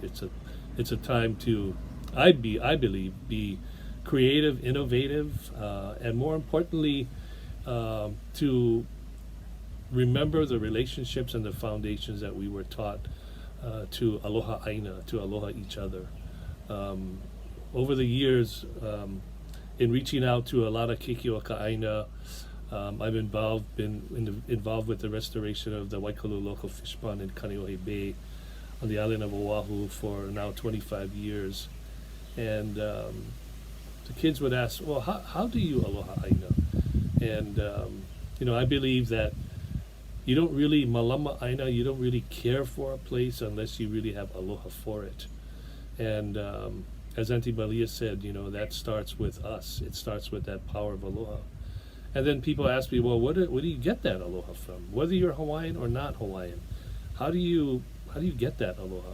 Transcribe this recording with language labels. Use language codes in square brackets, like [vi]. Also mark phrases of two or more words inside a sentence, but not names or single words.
[en] It's a time to, I believe, be creative, innovative, and more importantly, to remember the relationships and the foundations that we were taught to [haw] aloha aina, [en] to aloha each other. Over the years, in reaching out to a lot of [haw] Keiki o ka aina, [en] I've been involved with the restoration of the Waikalu local fish pond in Kaneohe Bay on the island of Oahu for now 25 years. And the kids would ask, well, how do you [haw] aloha aina? [en] And, I believe that you don't really [haw] malama aina, [en] you don't really care for a place unless you really have aloha for it. And as Auntie Malia said, that starts with us. It starts with that power of aloha. And then people ask me, well, where do you get that aloha from? Whether you're Hawaiian or not Hawaiian, how do you get that aloha?